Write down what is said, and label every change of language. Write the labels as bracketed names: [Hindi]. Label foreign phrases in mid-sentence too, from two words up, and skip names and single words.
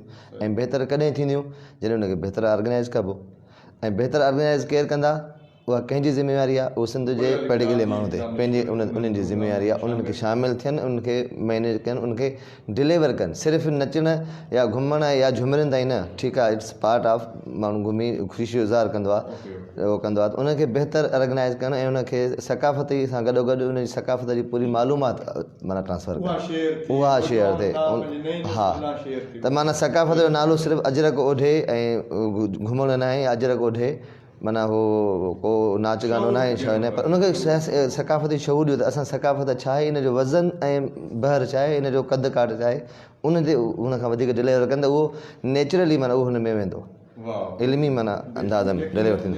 [Sindhi] ऐं बहितर कॾहिं थींदियूं, जॾहिं उनखे बहितर ऑर्गेनाइज़ कबो। ऐं बहितर ऑर्गेनाइज़ केरु कंदा, उहा कंहिंजी ज़िम्मेवारी आहे, उहो सिंध जे पढ़े लिखे माण्हू ते पंहिंजी उन्हनि जी ज़िम्मेवारी आहे। उन्हनि खे शामिलु थियनि, उनखे मैनेज कनि, उनखे डिलीवर कनि। सिर्फ़ु नचण या घुमण या झुमरनि ताईं न, ठीकु आहे, [English] इट्स पार्ट ऑफ, [Sindhi] माण्हू घुमी ख़ुशी इज़हार कंदो आहे, उहो कंदो आहे, त उनखे बहितर ऑर्गेनाइज़ कनि ऐं उनखे सकाफ़ती सां गॾोगॾु उनजी सकाफ़त जी पूरी मालूमात माना ट्रांसफर कनि, उहा शेयर थिए। हा, त माना सकाफ़त जो नालो सिर्फ़ु अजरक ओढे ऐं घुमण न आहे, या अजरक ओढे माना हो को नाच गानो न आहे, छा न आहे, पर उनखे सकाफ़ती शऊर ॾियो त असां सकाफ़त छा आहे, इन जो वज़न ऐं बहर छा आहे, इन जो कद काठ छा आहे, उन ते उन खां वधीक डिलीवर कनि त उहो नेचुरली माना उहो हुन में वेंदो, इल्मी माना अंदाज़ में डिलीवर थींदो।